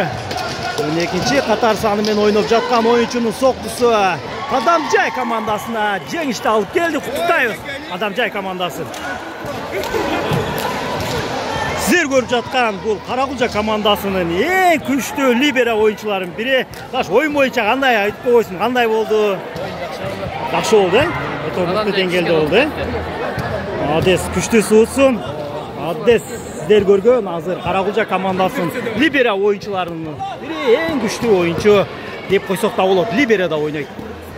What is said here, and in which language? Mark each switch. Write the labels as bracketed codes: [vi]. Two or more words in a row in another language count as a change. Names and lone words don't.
[kk] Екінші қатар санымен ойнап жатқан ойыншының соққысы Кадамжай командасына жеңішті алып келді. Құттықтаймыз Кадамжай командасын. Сіздер көріп жатқан бұл Қарақұлжа командасының ең күшті либера ойыншыларын бірі. Ойын бойынша қандай айтып қойсын, қандай болды? [ky] Жақсы болды, Өтөбүктө деңгээлде болды. Адес күчтүү суутсун. Адес сиздер көргөн азыр Каракулжа командасынын либера оюнчуларынын бири эң күчтүү оюнчу деп койсок да болот. Либерада ойнойт.